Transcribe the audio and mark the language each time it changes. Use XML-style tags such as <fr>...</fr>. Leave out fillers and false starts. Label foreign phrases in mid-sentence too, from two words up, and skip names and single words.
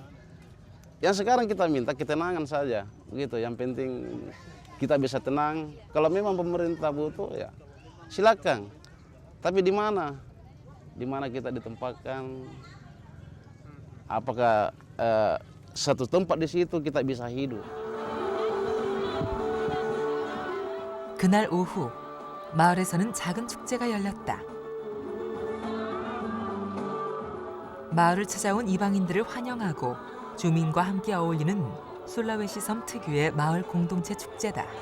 <id>Yang sekarang kita minta ketenangan saja, begitu. Yang penting kita bisa tenang. Kalau memang pemerintah butuh, ya silakan. Tapi di mana? Di mana kita ditempatkan? Apakah satu tempat di situ kita bisa hidup?</id> <ko>그날 오후 마을에서는 작은 축제가 열렸다. 마을을 찾아온 이방인들을 환영하고 주민과 함께 어울리는 술라웨시 섬 특유의 마을 공동체 축제다.</ko>